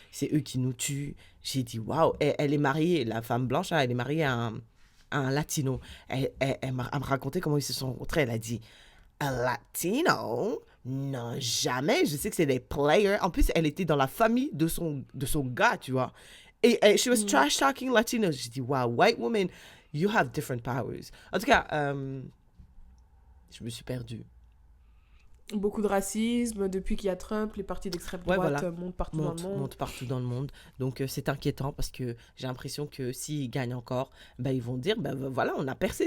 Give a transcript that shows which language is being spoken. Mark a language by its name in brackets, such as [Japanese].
[French] C'est eux qui nous tuent. J'ai dit, waouh. Elle est mariée, la femme blanche, elle est mariée à un latino. Elle m'a raconté comment ils se sont rencontrés. Elle a dit, un latino? Non, jamais. Je sais que c'est des players. En plus, elle était dans la famille de son gars, tu vois. [English] Et she was trash talking Latinos. [French] J'ai dit, [English] wow, white woman, you have different powers. [French] En tout cas, je me suis perdue. Beaucoup de racisme. Depuis qu'il y a Trump, les partis d'extrême droite montent partout dans le monde. Montent partout dans le monde. Donc, c'est inquiétant parce que j'ai l'impression que s'ils gagnent encore, ils vont dire, voilà, on a percé.